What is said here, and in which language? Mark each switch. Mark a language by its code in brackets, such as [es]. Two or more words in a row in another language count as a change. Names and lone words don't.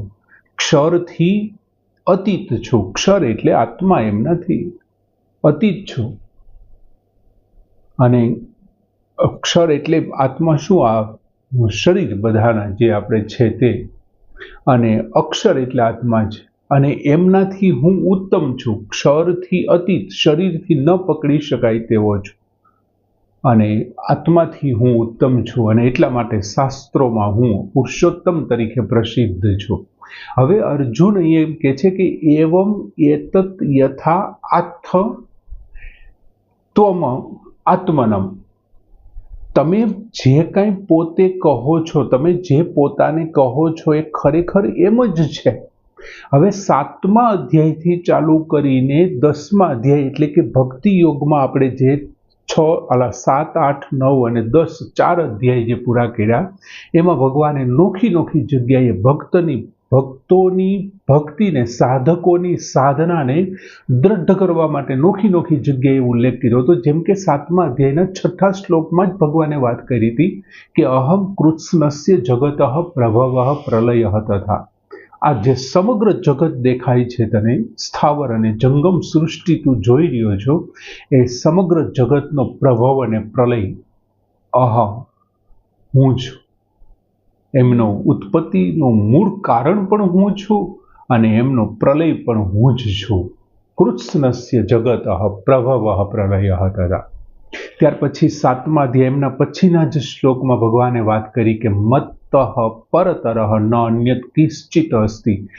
[gu] ક્ષરથી અતીત છું, ક્ષર એટલે આત્મા એમ નથી, અતીત છું, અને અક્ષર એટલે આત્મા શું, આ શરીર બધાના જે આપણે છે તે, અને અક્ષર એટલે આત્મા છે, અને એમનાથી હું ઉત્તમ છું। ક્ષરથી અતીત, શરીરથી ન પકડી શકાય તેવો છું, અને આત્માથી હું ઉત્તમ છું, અને એટલા માટે શાસ્ત્રોમાં હું પુરુષોત્તમ તરીકે પ્રસિદ્ધ છું। હવે અર્જુન એમ કહે છે કે [sa] एवं एतत् यथा आत्थ त्वम आत्मनम, [gu] તમે જે કાંઈ પોતે કહો છો, તમે જે પોતાને કહો છો એ ખરેખર એમ જ છે। હવે 7મા અધ્યાયથી ચાલુ કરીને 10મા અધ્યાય એટલે કે ભક્તિ યોગમાં આપણે જે 7, 8, 9 અને 10 4 અધ્યાય જે પૂરા કર્યા, એમાં ભગવાને નોખી નોખી જગ્યાએ ભક્તોની ભક્તિને, સાધકોની સાધનાને દૃઢ કરવા માટે નોખી નોખી જગ્યાએ ઉલ્લેખ કર્યો તો। જેમ કે 7મા અધ્યાયના 6ઠા શ્લોકમાં જ ભગવાને વાત કરી હતી કે [sa] अहम कृत्स्नस्य जगतः प्रभवः प्रलयः तथा। [gu] આ જે સમગ્ર જગત દેખાય છે તને, સ્થાવર અને જંગમ સૃષ્ટિ તું જોઈ રહ્યો છો, એ સમગ્ર જગતનો પ્રભવ અને પ્રલય અહમ હું છું, એમનો ઉત્પત્તિનું મૂળ કારણ પણ હું છું અને એમનો પ્રલય પણ હું જ છું. [sa] कृत्स्नस्य जगत प्रभव प्रलय तथा. [gu] ત્યાર પછી 7મા અધ્યાયના પછીના જ શ્લોકમાં ભગવાને વાત કરી કે [sa] मत्तः परतरः न अन्यत किंचित अस्ति.